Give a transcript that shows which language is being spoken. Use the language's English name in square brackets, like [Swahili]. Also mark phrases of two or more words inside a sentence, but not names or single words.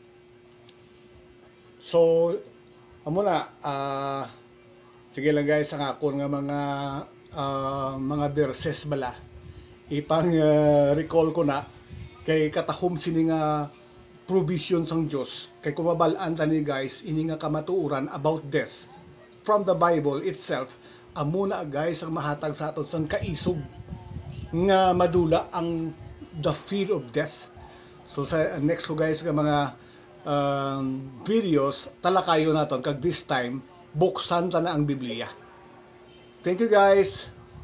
[Hiligaynon] So amo na sige lang guys ang akon nga mga verses bala ipang recall ko na kay katahom sini nga provision sang Dios kay kumabalaan tani guys ini nga kamatuoran [English] about death from the Bible itself [Hiligaynon] amo na guys ang mahatag sa aton sang kaisog nga madula ang [English] the fear of death. [Hiligaynon] So sa next ko guys nga mga videos talakayo naton kag [English] this time [Hiligaynon] buksan ta na ang Biblia. [English] Thank you guys.